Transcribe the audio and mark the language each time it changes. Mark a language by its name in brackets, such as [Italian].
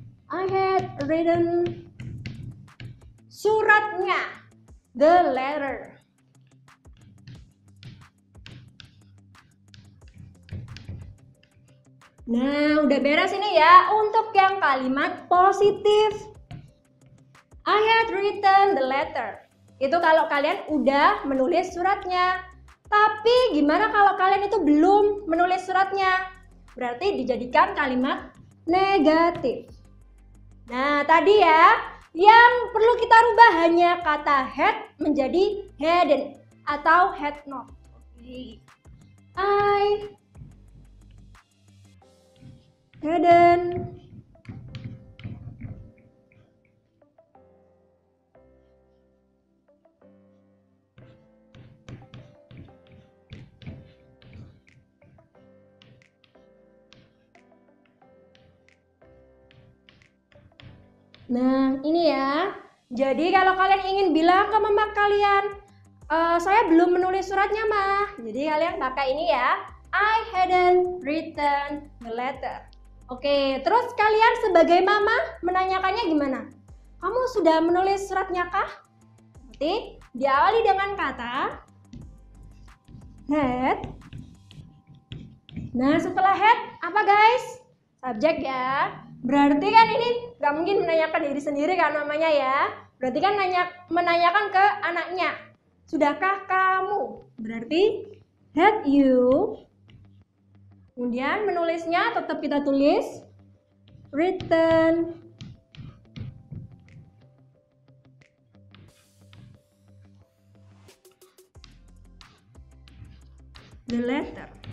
[English] I had written [Indonesian] suratnya. [English] The letter. [Indonesian] Nah, udah beres ini ya untuk yang kalimat positif. [English] I had written the letter. [Indonesian] Itu kalau kalian udah menulis suratnya. Tapi gimana kalau kalian itu belum menulis suratnya? Berarti dijadikan kalimat negatif. Nah, tadi ya, yang perlu kita rubah hanya kata had menjadi hadn't atau had not. Oke. [English] I hadn't [Indonesian] Nah, ini ya. Jadi kalau kalian ingin bilang ke mama kalian, saya belum menulis suratnya, Ma. Jadi kalian pakai ini ya. [English] I hadn't written the letter. [Indonesian] Oke, terus kalian sebagai mama menanyakannya gimana? Kamu sudah menulis suratnya kah? Berarti diawali dengan kata had. Nah, setelah had apa guys? Subjek ya. Berarti kan ini nggak mungkin menanyakan diri sendiri kan namanya ya. Berarti kan menanyakan ke anaknya. Sudahkah kamu? Berarti [English] had you. [Indonesian] Kemudian menulisnya tetap kita tulis [English] written the letter.